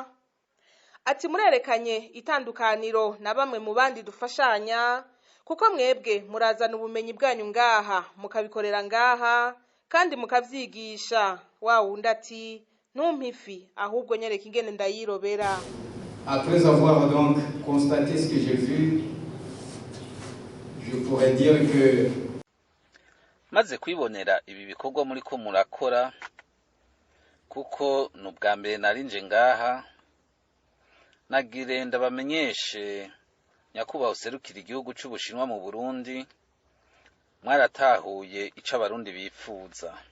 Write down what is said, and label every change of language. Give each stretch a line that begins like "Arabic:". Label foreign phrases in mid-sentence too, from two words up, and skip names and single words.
Rundi: Ati murerekanye itandukaniro na bamwe mu bandi dufashanya kuko mwebwe murazana ubumenyi bwanyu ngaha mukabikorera ngaha kandi mukavyigisha. Wa wundi ati ntumpifi ahubwo nyereka ingene ndayirobera.
French: Après avoir donc constaté ce que j'ai vu, je pourrais dire que
Rundi: maze kwibonera ibi bikorwa muri ko murakora, kuko n'ubwa mbere narinje ngaha, nagire ndabamenyeshe nyakubahwa userukira igihugu c'Ubushinwa mu Burundi, mwaratahuye ico abarundi bipfuza.